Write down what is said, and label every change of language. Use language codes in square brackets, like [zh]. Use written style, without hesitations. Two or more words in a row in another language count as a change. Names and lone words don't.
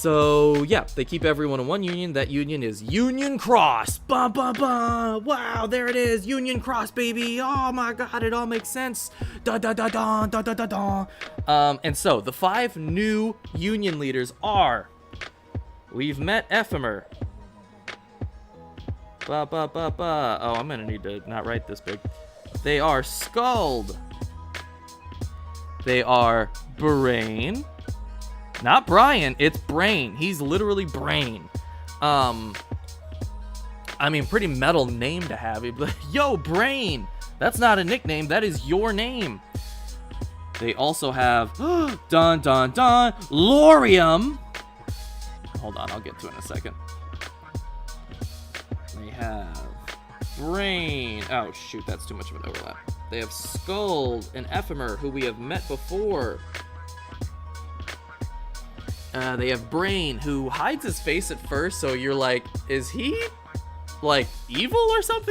[en] So yeah, they keep everyone in one union. That union is Union Cross. Bah, bah, bah. Wow, there it is. Union Cross, baby. Oh my god, it all makes sense. Da da da da da da da da. And so the 5 new union leaders are. We've met Ephemer. Ba ba ba ba. Oh, I'm gonna need to not write this big. They are Scald. They are Brain. Not Brian, it's Brain. He's literally Brain. I mean, pretty metal name to have. He'd be like, yo, Brain. That's not a nickname, that is your name. They also have, dun dun dun, Lorium. Hold on, I'll get to it in a second. They have Brain. Oh, shoot, that's too much of an overlap. They have Scald and Ephemer, who we have met before. They have Brain, who hides his face at first, so you're like, is he, like, evil or something?